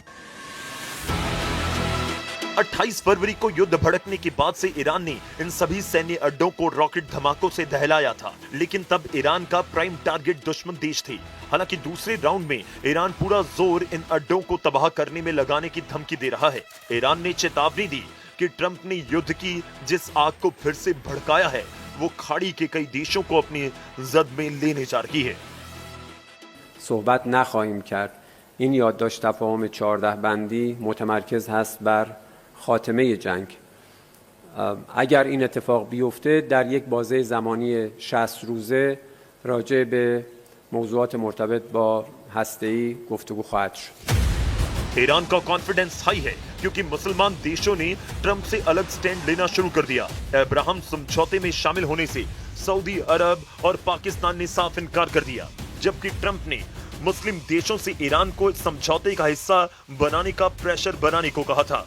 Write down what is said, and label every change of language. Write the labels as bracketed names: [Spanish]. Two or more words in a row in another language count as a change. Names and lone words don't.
[Hindi] 28 फरवरी को युद्ध भड़कने के बाद से ईरान ने इन सभी सैन्य अड्डों को रॉकेट धमाकों से दहलाया था, लेकिन तब ईरान का [English] prime target [Hindi] दुश्मन देश थे। हालांकि दूसरे राउंड में ईरान पूरा जोर इन अड्डों को तबाह करने में लगाने की धमकी दे रहा है। ईरान ने चेतावनी दी कि ट्रंप ने युद्ध की जिस आग को फिर से भड़काया है, वो खाड़ी के कई देशों को अपनी जद में लेने जा रही है। [Persian] صحبت نخواهیم کرد. این یادداشت تفاهم 14 بندی متمرکز هست بر خاتمه جنگ. اگر این اتفاق بیفته در یک بازه زمانی 60 روزه راجع به موضوعات مرتبط با هسته‌ای گفتگو خواهد شد. [Hindi] ईरान का [English] confidence high [Hindi] है क्योंकि मुसलमान देशों ने ट्रंप से अलग स्टैंड लेना शुरू कर दिया। अब्राहम समझौते में शामिल होने से सऊदी अरब और पाकिस्तान ने साफ इनकार कर दिया, जबकि ट्रंप ने मुस्लिम देशों से ईरान को इस समझौते का हिस्सा बनाने का प्रेशर बनाने को कहा था।